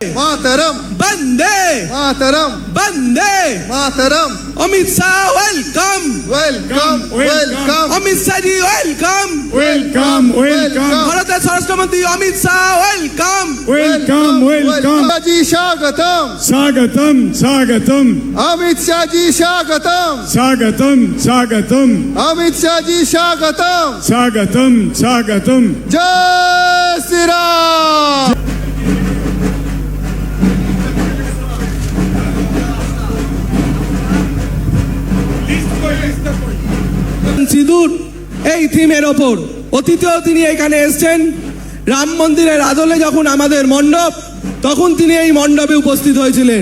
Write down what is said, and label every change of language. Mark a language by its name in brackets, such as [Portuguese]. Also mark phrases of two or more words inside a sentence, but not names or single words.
[Sanskrit] मातरम बंदे मातरम बंदे मातरम [English] अमित शाह वेलकम welcome welcome अमित शाह जी वेलकम welcome welcome [Bangla] ভারতের স্বরাষ্ট্রমন্ত্রী অমিত শাহ ওয়েলকাম [English] welcome welcome [Hindi] जी स्वागतम [Bangla] স্বাগতম স্বাগতম [Hindi] अमित शाह जी स्वागतम [Bangla] স্বাগতম স্বাগতম [Hindi] अमित शाह जी स्वागतम [Bangla] স্বাগতম স্বাগতম [Hindi] जय श्री राम [Bangla] সিঁদুর এই থিমের ওপর অতীতেও তিনি এখানে এসেছেন। রাম মন্দিরের আদলে যখন আমাদের মণ্ডপ, তখন তিনি এই মণ্ডপে উপস্থিত হয়েছিলেন।